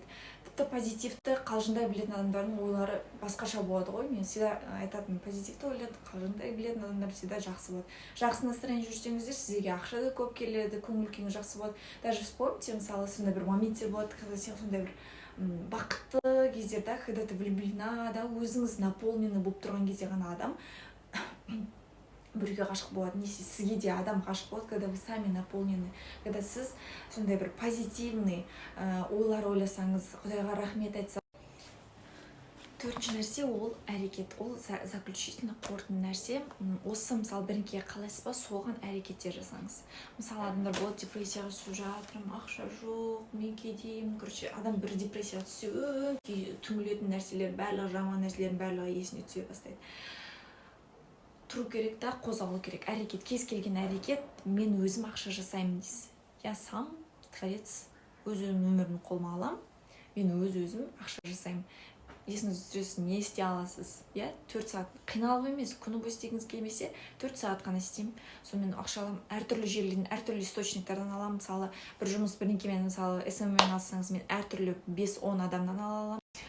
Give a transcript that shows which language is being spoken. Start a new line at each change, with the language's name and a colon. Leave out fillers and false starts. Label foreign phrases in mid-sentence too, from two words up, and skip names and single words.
Kazakh: Тіпті позитивті қалжыңдай білетін адамдардың ойлары басқаша болады ғой. Мен всегда айтатын, позитивті ойлайды, қалжыңдай білетін адамдар всегда жақсы болады. Жақсы настроение жүрсеңіздер, сізге ақша да көп келеді, көңіл күйіңіз жақсы болады.
Russian: Даже вспомните,
Kazakh: мысалы, сондай бір моменттер болады, когда сен сондай бір бақытты кездер, да,
Russian: когда ты влюблена,
Kazakh: да, өзіңіз наполнены болып тұрған кезде ғана адам біреуге ғашық болады. Сізге де адам ғашық болады,
Russian: когда вы сами наполнены, когда
Kazakh: сіз сондай бір позитивный ойлар ойласаңыз, Құдайға рахмет айтсаңыз. Төртінші нәрсе ол әрекет, ол заключительный қорытынды нәрсе. Осы мысалы бірінге қалайсыз ба, соған әрекеттер жасаңыз. Мысалы адамдар болады, депрессияға түсіп жатырмын, ақша жоқ, мен кедеймін. Короче, адам бір депрессияға түссе, түңілетін нәрселер, барлығы жаман нәрселердің барлығы есіне түсе бастайды. Тұру керек та, қозғалу керек. Әрекет, кез келген әрекет, мен өзім ақша жасаймын дейсіз.
Russian: Я сам творец,
Kazakh: өз-өзім өмірімді қолыма аламын, мен өз-өзім ақша жасаймын. Есіңіз түсіресіз, не істей аласыз? 4 сағат. Қиналып емес, күні бойы істегіңіз келмесе, 4 сағат қана істеймін. Сонымен ақша аламын, әртүрлі жерлерден, әртүрлі источниктардан аламын. Мысалы, бір жұмыс бірдеңемен, мысалы, SMM-мен алсаңыз, мен әртүрлі 5-10 адамнан ала аламын.